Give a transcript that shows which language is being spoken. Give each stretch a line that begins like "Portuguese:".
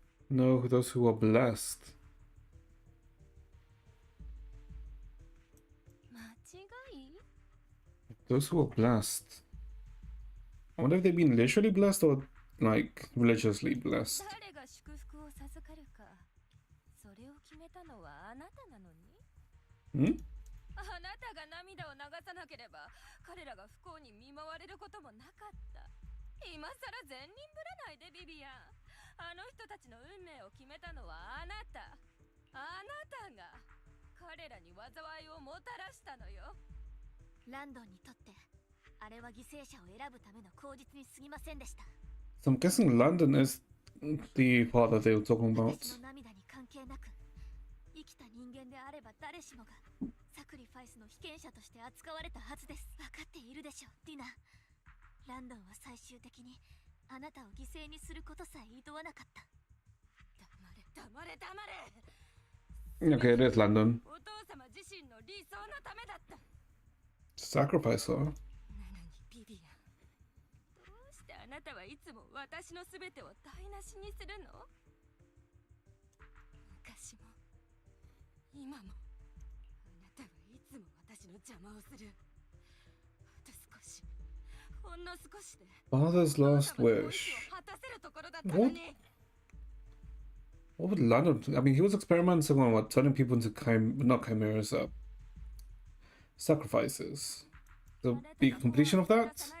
English: No, those who are blessed. Those who are blessed. I wonder if they've been literally blessed or like religiously blessed.
Japanese: 誰が祝福を授かるか、それを決めたのはあなたなのに。あなたが涙を流さなければ、彼らが不幸に見舞われることもなかった。今さら善人ぶらないで、ビビアン。あの人たちの運命を決めたのはあなた。あなたが彼らに災いをもたらしたのよ。ランドンにとってあれは犠牲者を選ぶための口実に過ぎませんでした。
English: So I'm guessing London is the father they were talking about.
Japanese: 私の涙に関係なく生きた人間であれば誰しもがサクリファイスの被験者として扱われたはずです。分かっているでしょ、ディナ。ランドンは最終的にあなたを犠牲にすることさえ厭わなかった。黙れ黙れ。
English: Okay, it is London.
Japanese: お父様自身の理想のためだった。
English: Sacrifice her.
Japanese: なのにビビアン、どうしてあなたはいつも私のすべてを台無しにするの？昔も今もあなたはいつも私の邪魔をする。あと少し、ほんの少しで
English: Father's last wish.
Japanese: 果たせるところだったのに。
English: What would London? I mean, he was experimenting on what, turning people into not chimeras, sacrifices. The big completion of that?